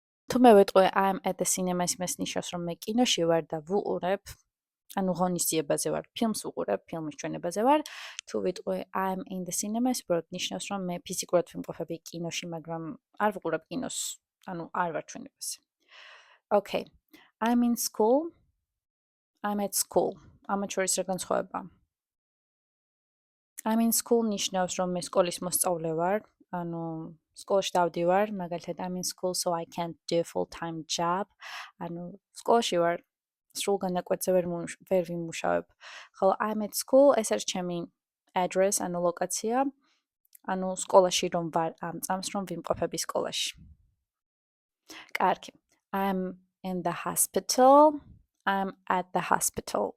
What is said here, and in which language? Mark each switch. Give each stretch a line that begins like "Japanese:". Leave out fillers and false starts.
Georgian: თუ მე ვეტყვი
English: I'm at the cinema,
Georgian: იმას ნიშნავს, რომ მე კინოში ვარ და ვუყურებ, ანუ ღონისძიებაზე ვარ, ფილმს ვუყურებ, ფილმის ჩვენებაზე ვარ. თუ ვიტყვი
English: I'm in the cinema,
Georgian: ეს უბრალოდ ნიშნავს, რომ მე ფიზიკურად ვიმყოფები კინოში, მაგრამ არ ვუყურებ კინოს, ანუ არ ვარ ჩვენებაზე.
English: Okay. I'm in school. I'm at school.
Georgian: ამათ შორის რა განსხვავებაა?
English: I'm in school
Georgian: ნიშნავს, რომ მე სკოლის მოსწავლე ვარ, ანუ სკოლაში დავდივარ, მაგალითად
English: I'm in school so I can't do a full-time job.
Georgian: ანუ სკოლაში ვარ, სრულ განაკვეთზე ვერ ვიმუშავებ. ხოლო
English: I'm at school,
Georgian: ეს არის ჩემი address, ანუ ლოკაცია, ანუ სკოლაში რომ ვარ ამ წამს რომ ვიმყოფები სკოლაში. კარგი.
English: I'm in the hospital. I'm at the hospital.